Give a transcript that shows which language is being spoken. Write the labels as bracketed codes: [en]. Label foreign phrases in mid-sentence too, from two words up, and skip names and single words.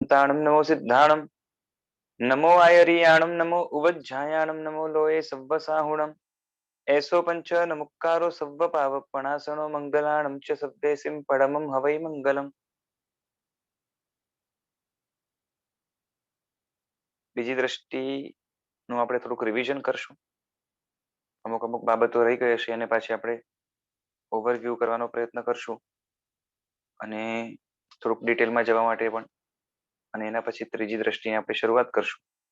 [pra] शांताणं नमो सिद्धाणं नमो आयर्याणं नमो उवज्झायाणं नमो लोये सव्वसाहुणम् ऐसो पंच नमुक्कारो सव्व पावपणासनो मंगलाणं च सव्वेसिं परमं हवै मंगलम्। [gu] બીજી દ્રષ્ટિનું આપણે થોડુંક રિવિઝન કરશું. અમુક અમુક બાબતો રહી ગઈ હશે અને પાછી આપણે ઓવરવ્યૂ કરવાનો પ્રયત્ન કરશું અને થોડુંક ડિટેલમાં જવા માટે પણ, અને એના પછી ત્રીજી દ્રષ્ટિની આપણે શરૂઆત કરશું.